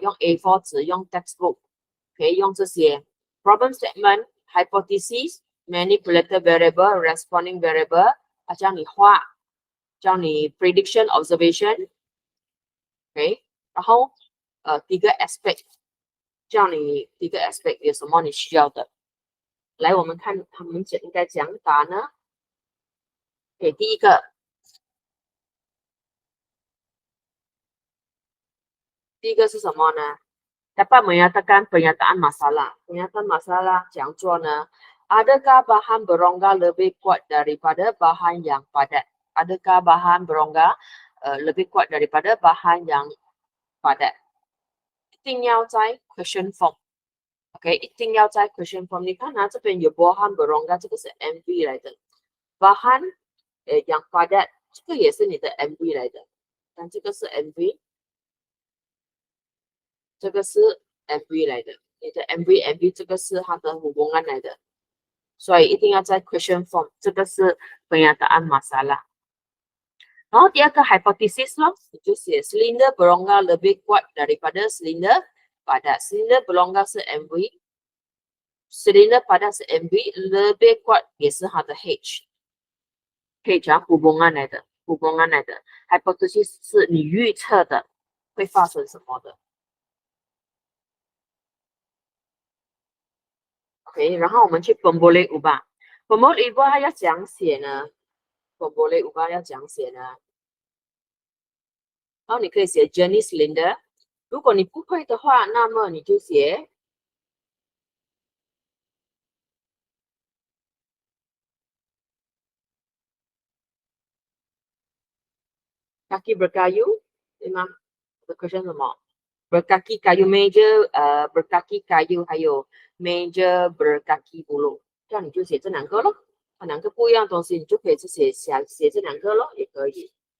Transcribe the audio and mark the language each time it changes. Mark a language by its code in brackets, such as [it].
[zh] 用 A4 纸，用 textbook， 可以用这些 problem statement, hypothesis, manipulator variable, responding variable， 叫你画，叫你 prediction, observation， OK， 然后第一个 aspect。叫你一个 aspect 有什么你需要的。来，我们看他们应该怎样答呢？给第一个是什么呢？ [ms] Dapat menyatakan pernyataan masalah. [zh] Pernyataan masalah 怎样做呢？ [ms] Adakah bahan berongga lebih kuat daripada bahan yang padat? Adakah bahan berongga lebih kuat daripada bahan yang padat? [zh] 一定要在 question form。OK， 一定要在 question form。你看啊，这边有 bahan berongga， 这个是 MV 来的。 bahan yang padat， 这个也是你的 MV 来的。但这个是 MV， 这个是 MV 来的。你的 MV 这个是它的hubungan来的。所以一定要在 question form， 这个是 pernyataan masalah。然后第二个 hypothesis 咯，你就写 [ms] silinder berongga lebih kuat daripada silinder padat。 [zh] silinder berongga 是 MV， silinder padat 是 MV， lebih kuat 也是它的 H。可以讲 hubungan 来的 ，hubungan 来的 hypothesis 是你预测的会发生什么的。 OK， 然后我们去 pemboleh ubah。pemboleh ubah 要怎样写呢 ？pemboleh ubah 要怎样写呢？然后你可以写 jenis cylinder。如果你不会的话，那么你就写 kaki berkayu， 对吗？我的 question 什么 ？berkaki kayu meja， berkaki kayu， 还有 meja berkaki bulu， 这样你就写这两个咯。两个不一样的东西，你就可以去写这两个咯，也可以。